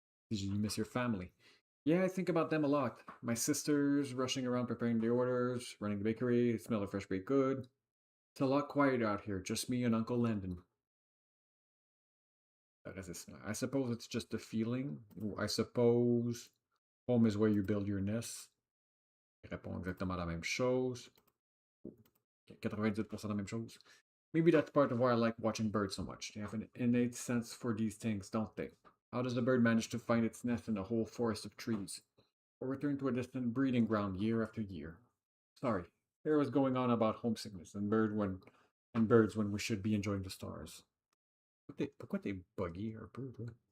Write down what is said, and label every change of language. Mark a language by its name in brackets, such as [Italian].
[English] Did you miss your family? Yeah, I think about them a lot. My sisters rushing around preparing the orders, running the bakery, smell of fresh baked good. It's a lot quieter out here, just me and Uncle Landon. I suppose it's just a feeling. I suppose home is where you build your nest. [French] Il répond exactement la même chose. 98% la même chose. [English] Maybe that's part of why I like watching birds so much. They have an innate sense for these things, don't they? How does the bird manage to find its nest in a whole forest of trees? Or return to a distant breeding ground year after year? Sorry, there was going on about homesickness and birds when we should be enjoying the stars. [French] Pourquoi t'es buggy un peu, toi?